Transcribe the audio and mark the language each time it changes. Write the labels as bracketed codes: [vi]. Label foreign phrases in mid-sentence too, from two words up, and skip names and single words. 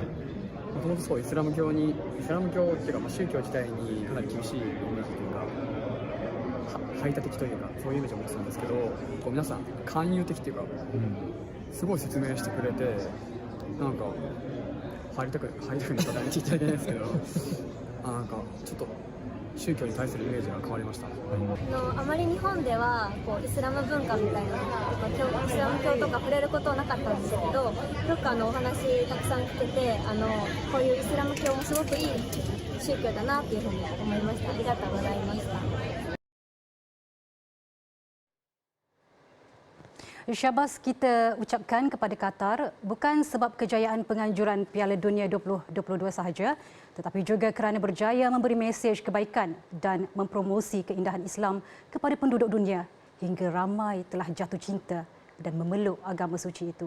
[ja] もともとそうイスラム教っていうか、宗教自体にかなり厳しいイメージというか、排他的というか、そういうイメージを持ってたんですけど、こう皆さん勧誘的というか、すごい説明してくれて、なんか入りたくなったら言っちゃいけないですけど、なんかちょっと宗教に対するイメージが変わりました。あまり日本ではこうイスラム文化みたいな、イスラム教とか触れることなかったんですけど、よくお話たくさん聞けて、こういうイスラム教もすごくいい宗教だなっていうふうに思いました。ありがとうございました。 [ms] Syabas kita ucapkan kepada Qatar bukan sebab kejayaan penganjuran Piala Dunia 2022 sahaja, tetapi juga kerana berjaya memberi mesej kebaikan dan mempromosi keindahan Islam kepada penduduk dunia hingga ramai telah jatuh cinta dan memeluk agama suci itu.